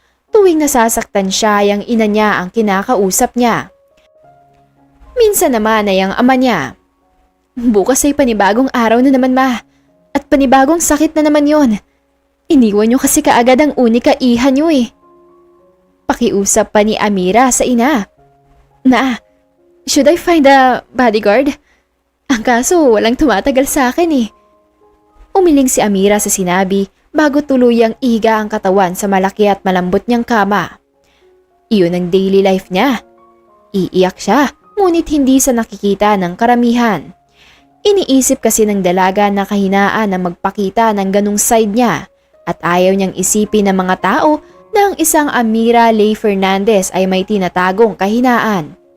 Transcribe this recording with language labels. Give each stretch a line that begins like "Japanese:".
Filipino: Tuwing nasasaktan siya ay ang ina niya ang kinakausap niya. Minsan naman ay ang ama niya. Bukas ay panibagong araw na naman, ma. At panibagong sakit na naman yon. Iniwan niyo kasi kaagad ang unika iha niyo eh. Pakiusap pa ni Amira sa ina.
English: Na, should I find a bodyguard?
Filipino: Ang kaso walang tumatagal sa akin eh. Umiling si Amira sa sinabi bago tuluyang ihiga ang katawan sa malaki at malambot niyang kama. Iyon ang daily life niya. Iiyak siya, ngunit hindi sa nakikita ng karamihan. Iniisip kasi ng dalaga na kahinaan na magpakita ng ganung side niya at ayaw niyang isipin ng mga tao na ang isang Amira Ley Fernandez ay may tinatagong kahinaan.